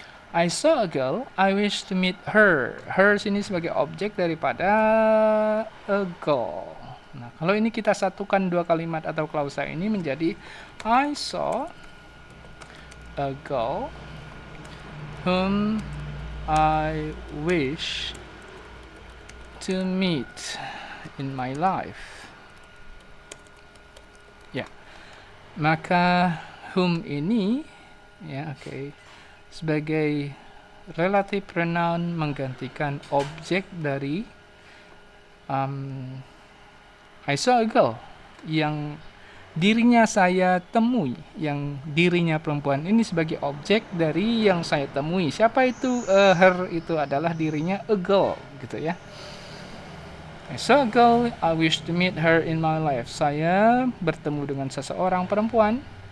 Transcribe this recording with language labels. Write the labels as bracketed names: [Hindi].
[English] I saw a girl, I wish to meet her. [Indonesian] Her sini sebagai objek daripada a girl. Nah, kalau ini kita satukan 2 kalimat atau klausa ini menjadi [English] I saw a girl whom I wish to meet in my life. [Indonesian] Ya, maka whom ini, ya, sebagai relative pronoun menggantikan objek dari [English] I saw a girl, [Indonesian] yang dirinya saya temui, yang dirinya perempuan ini sebagai objek dari yang saya temui. Siapa itu? Her itu adalah dirinya a girl, gitu ya. [English] I saw a girl, I wish to meet her in my life. [Indonesian] Saya bertemu dengan seseorang perempuan.